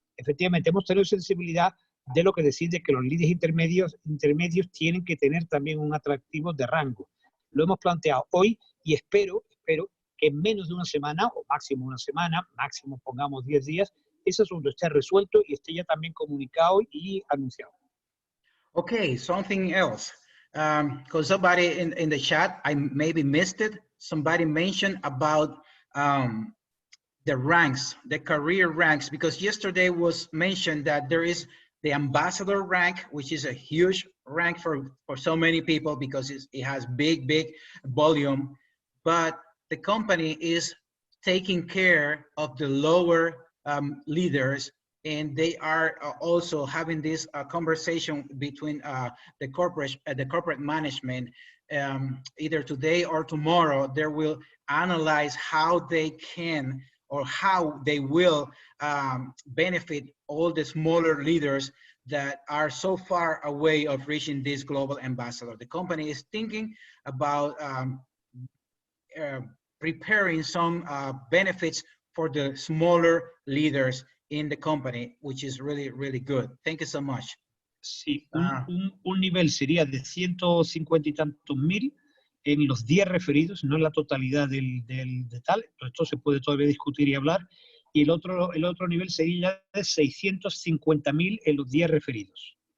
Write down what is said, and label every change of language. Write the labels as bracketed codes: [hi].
[es] Efectivamente, hemos tenido sensibilidad de lo que decide que los líderes intermedios tienen que tener también un atractivo de rango. Lo hemos planteado hoy y espero que en menos de una semana, o máximo una semana, máximo pongamos 10 días, ese asunto esté resuelto y esté ya también comunicado y anunciado. [en] Okay, something else. Because somebody in the chat, I maybe missed it. Somebody mentioned about the ranks, the career ranks, because yesterday was mentioned that there is the ambassador rank, which is a huge rank for so many people because it has big volume, but the company is taking care of the lower leaders, and they are also having this conversation between the corporate management. Either today or tomorrow, they will analyze how they can or how they will benefit all the smaller leaders that are so far away of reaching this global ambassador. The company is thinking about preparing some benefits for the smaller leaders in the company, which is really good. Thank you so much. [es] Sí, un nivel sería de 150 y tantos mil en los 10 referidos, no en la totalidad del tal. Esto se puede todavía discutir y hablar. Y el otro nivel sería de 650.000 en los 10 referidos.